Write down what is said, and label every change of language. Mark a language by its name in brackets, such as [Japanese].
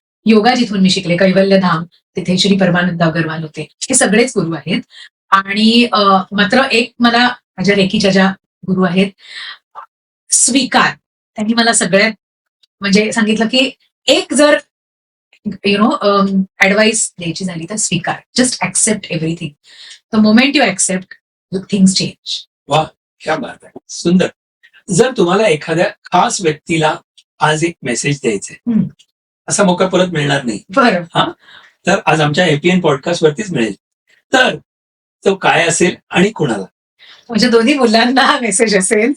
[Marathi] योगा जिथून मी शिकले, कैवल्यधाम, तिथे श्री परमानंद अगरवाल होते. हे सगळेच गुरु आहेत. आणि मात्र एक मला माझ्या रेकीच्या ज्या गुरु आहेत, स्वीकार, त्यांनी मला सगळ्यात म्हणजे सांगितलं की एक जर ऍडवाइस द्यायची झाली तर स्वीकार. [English] Just accept everything. The moment you accept things change. [Marathi] क्या बात आहे, सुंदर. जर तुम्हाला एखाद्या खास व्यक्तीला आज एक मेसेज द्यायचा आहे, हम्म. असा मौका परत मिळणार नाही, बरं. तर आज आमच्या एपीएन पॉडकास्ट वरतीच मिळेल. तर तो काय असेल आणि कुणाला? म्हणजे दोन्ही मुलांना हा मेसेज असेल